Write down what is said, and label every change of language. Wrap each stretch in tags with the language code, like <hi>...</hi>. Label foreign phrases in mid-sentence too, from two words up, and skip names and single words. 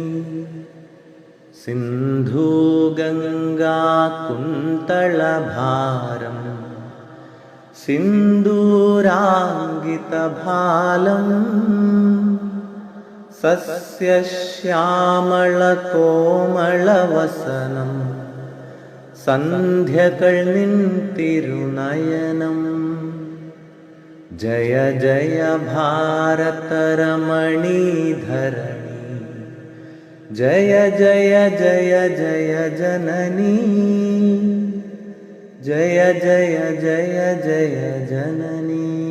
<sa>सिन्धु गंगा कुंतल भारम, सिन्दूरांगित भालम, सस्यश्यामल कोमल वसनम,</sa> <ml>സന്ധ്യകൾ നിൻ തിരുനയനം। ജയ ജയ ഭാരതരമണീ ധരണി, ജയ ജയ ജയ ജയ ജനനീ, ജയ ജയ ജയ ജയ ജനനീ।</ml>